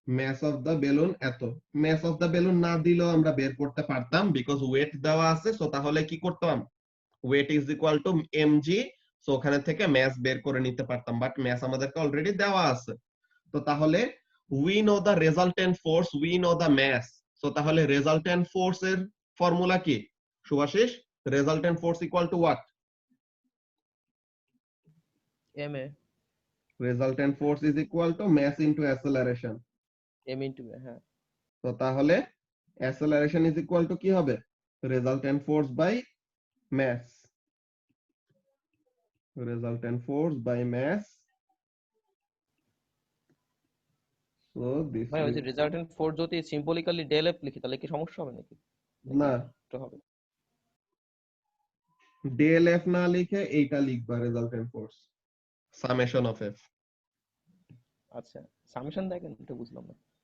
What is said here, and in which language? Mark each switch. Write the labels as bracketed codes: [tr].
[bn] Mass of the balloon এত। মাস of the balloon না দিলেও আমরা বের করতে পারতাম, বিকজ ওয়েট দেওয়া আছে। সো তাহলে কি করতাম? [en] Weight is equal to mg। [bn] So ওখানে থেকে মাস বের করে নিতে পারতাম, বাট মাস আমাদেরকে অলরেডি দেওয়া আছে। তো তাহলে [en] we know the resultant force, we know the mass. [bn] So তাহলে resultant force এর ফর্মুলা কি Shubhashis? [en] Resultant force equal to what? ma Resultant force is equal to mass into acceleration. m into a, হ্যাঁ। তো তাহলে acceleration is equal to [bn] কি হবে? [en] Resultant force by mass. Resultant force by mass. So this [bn] ভাই ওই যে [en] will... [bn] resultant force যদি symbolically del F লিখি তাহলে কি সমস্যা হবে নাকি? না, তো হবে। del f না লিখে এইটা লিখবা resultant force. [en] Summation of f. [bn] আচ্ছা, সামেশন দেখেন এটা বুঝলাম না।